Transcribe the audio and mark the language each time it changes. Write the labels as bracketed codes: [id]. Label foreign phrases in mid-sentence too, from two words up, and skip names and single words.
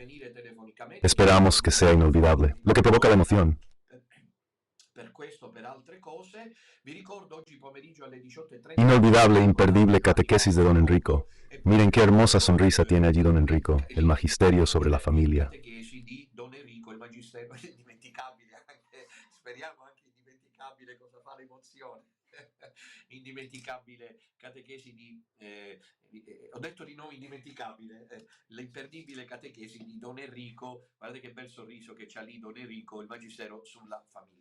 [es] Esperamos que sea inolvidable, lo que provoca la emoción. Inolvidable, imperdible catequesis de don Enrico. Miren qué hermosa sonrisa tiene allí don Enrico, el magisterio sobre la familia. [it] Ho detto di no indimenticabile, l'imperdibile catechesi di Don Enrico, guardate che bel sorriso che c'ha lì Don Enrico, il magistero sulla famiglia.